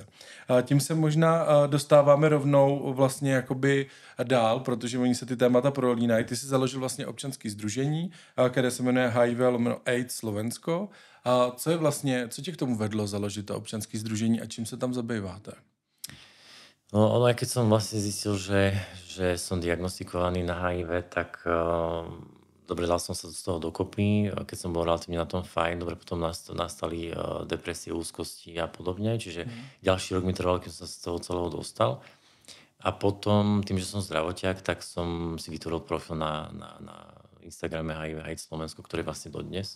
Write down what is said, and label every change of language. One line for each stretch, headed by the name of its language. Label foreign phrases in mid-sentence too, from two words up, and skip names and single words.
Czech: Tím se možná dostáváme rovnou vlastně jakoby dál, protože oni se ty témata prolínají. Ty jsi založil vlastně občanský sdružení, které se jmenuje HIV/AIDS Slovensko. A co tě k tomu vedlo založit to občanské sdružení a čím se tam zabýváte?
Slovak: No, ono, aj keď som vlastne zistil, že som diagnostikovaný na HIV, tak dobre, dal som sa z toho dokopy. Keď som bol relatívne na tom fajn, dobre, potom nastali depresie, úzkosti a podobne. Čiže ďalší rok mi trval, keď som sa z toho celého dostal. A potom, tým, že som zdravotiak, tak som si vytvoril profil na Instagrame HIV Slovensko, ktorý je vlastne dodnes.